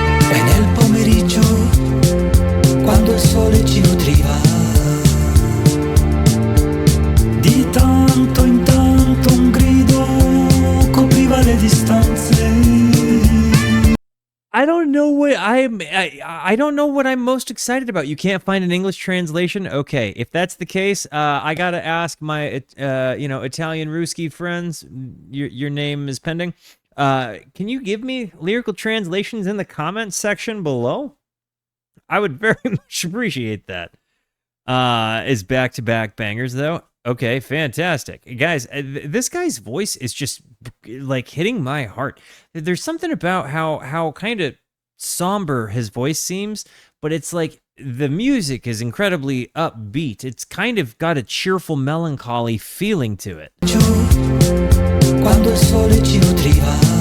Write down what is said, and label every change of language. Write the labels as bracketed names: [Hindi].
[Italian] E nel pomeriggio, quando il sole ci nutriva, di tanto in tanto un grido copriva le distanze. [English] I don't know what I don't know what I'm most excited about. You can't find an English translation? Okay, if that's the case, I gotta ask my Italian Ruski friends. Your name is pending. Can you give me lyrical translations in the comments section below? I would very much appreciate that. Is back-to-back bangers though. Okay, fantastic. Guys, this guy's voice is just like hitting my heart. There's something about how kind of somber his voice seems, but it's like the music is incredibly upbeat. It's kind of got a cheerful melancholy feeling to it. [Italian] Quando il sole ci nutriva,